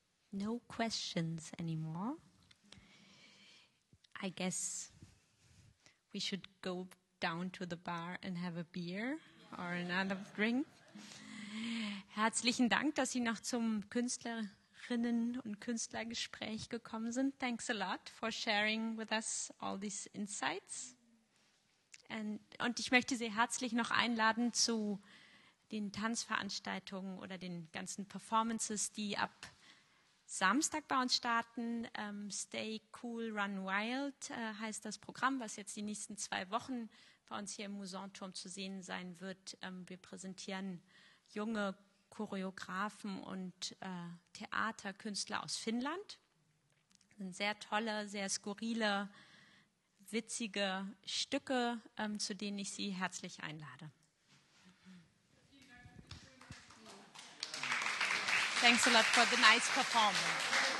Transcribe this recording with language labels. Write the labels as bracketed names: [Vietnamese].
[English] No questions anymore. I guess we should go down to the bar and have a beer or another drink. [German] Herzlichen Dank, dass Sie noch zum Künstlerinnen- und Künstlergespräch gekommen sind. [English] Thanks a lot for sharing with us all these insights. [German] Und ich möchte Sie herzlich noch einladen zu den Tanzveranstaltungen oder den ganzen Performances, die ab Samstag bei uns starten. Stay Cool, Run Wild heißt das Programm, was jetzt die nächsten 2 Wochen bei uns hier im Mousonturm zu sehen sein wird. Wir präsentieren junge Choreografen und Theaterkünstler aus Finnland. Das sind sehr tolle, sehr skurrile, witzige Stücke, zu denen ich Sie herzlich einlade. [English] Thanks a lot for the nice performance.